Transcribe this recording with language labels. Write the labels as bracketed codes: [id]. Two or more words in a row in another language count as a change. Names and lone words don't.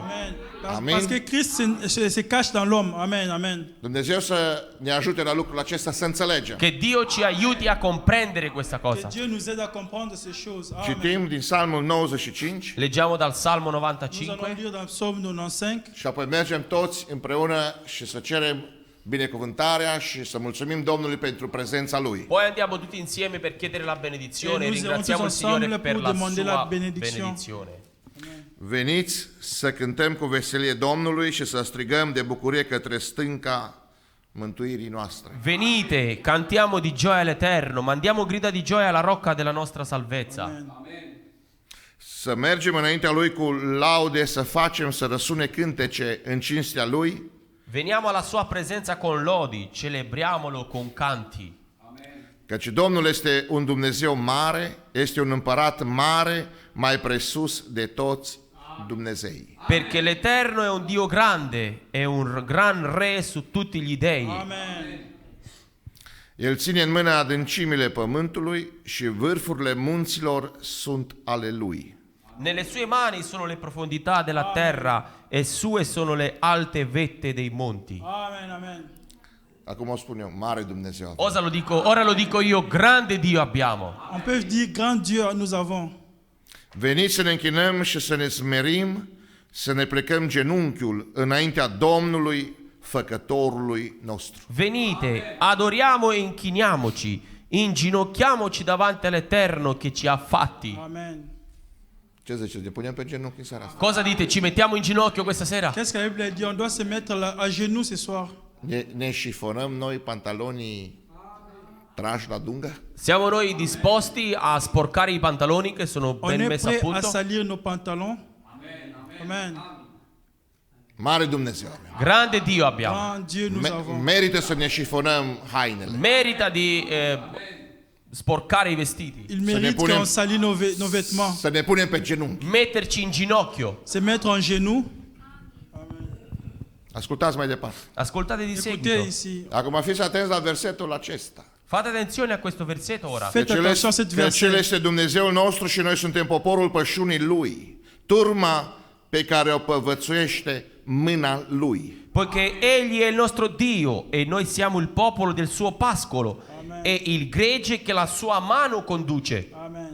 [it] Amen. Amen. [fr] Parce que Christ se cache dans l'homme. Amen. Amen. [ro] Dumnezeu să ne ajute la lucrul acesta să înțelegem. [it] Che Dio ci aiuti a comprendere questa [fr] Que [it] cosa. [fr] Dieu nous aide à comprendre ces choses. Amen. [ro] Citim din Psalmul 95 [it] Leggiamo dal Salmo [fr] Nous allons [it] 95 [fr] lire dans Psaume 95. [ro] și apoi mergem toți împreună și să cerem binecuvântarea și să mulțumim Domnului pentru prezența Lui. [it] Poi andiamo tutti insieme per chiedere la benedizione E e noi siamo ringraziamo il tutti Signore [fr] ensemble [it] per [fr] pour la demander la [it] sua benedizione. benedizione. [ro] Veniți să cântăm cu veselie Domnului și să strigăm de bucurie către stânca mântuirii noastre. [it] Venite, cantiamo di gioia all'Eterno, mandiamo grida di gioia alla rocca della nostra salvezza. Amen. [ro] Să mergem înaintea Lui cu laude, să facem să răsune cântece în cinstea Lui, [it] Veniamo alla sua presenza con lodi, celebriamolo con canti. [ro] căci Domnul este un Dumnezeu mare, este un împărat mare, mai presus de toți Dumnezei. [it] Perché l'Eterno è un Dio grande, è un gran re su tutti gli dei. Amen. [ro] El ține în mână adâncimile pământului și vârfurile munților sunt ale Lui. [it] Nelle sue mani sono le profondità della terra e sue sono le alte vette dei monti. Amen. Amen. [ro] Acum o spun eu, mare Dumnezeu. [it] Ora lo dico io, grande Dio abbiamo. [fr] On peut dire grand Dieu nous avons. [ro] Veniți să ne închinăm și să ne smerim, să ne plecăm genunchiul înaintea Domnului, Făcătorului nostru. [it] Venite, adoriamo e inchiniamoci, inginocchiamoci davanti all'Eterno che ci ha fatti. Amen. [ro] Ce ziceți? Ne punem pe genunchi în seara asta? [it] Cosa dite? Ci mettiamo in ginocchio questa sera? [fr] Qu'est-ce que la Bible dit? On doit se mettre à genoux ce soir. [ro] Ne șifonăm noi pantalonii trași la dungă? [it] Siamo noi disposti a sporcare i pantaloni che sono [fr] On [it] ben [fr] est [it] messi a [fr] prêt à [it] punto? [fr] salir nos pantalons. Amen. [ro] Mare Dumnezeu avem. [it] Grande Dio abbiamo. [fr] Grand Dieu nous avons. [ro] Merită să ne șifonăm hainele. [it] Merita di sporcare i vestiti, [fr] Il mérite [ro] punem- [fr] qu'on salit nos vêtements. [ro] Să ne punem pe genunchi. [it] metterci in ginocchio. [fr] Se mettre en genoux. [ro] Ascultați mai departe. [it] Ascoltate di [fr] Écoutez [it] seguito. [fr] ici. [ro] Acum fiți atenți la versetul acesta. [it] Fate attenzione a questo versetto ora. [fr] Faites attention à cette [ro] Căci El [fr] verset. [ro] este Dumnezeul nostru și noi suntem poporul pășunii Lui, turma pe care o povățuiește mâna Lui. [it] Poiché Egli è il nostro Dio e noi siamo il popolo del suo pascolo e il gregge che la sua mano conduce. Amen.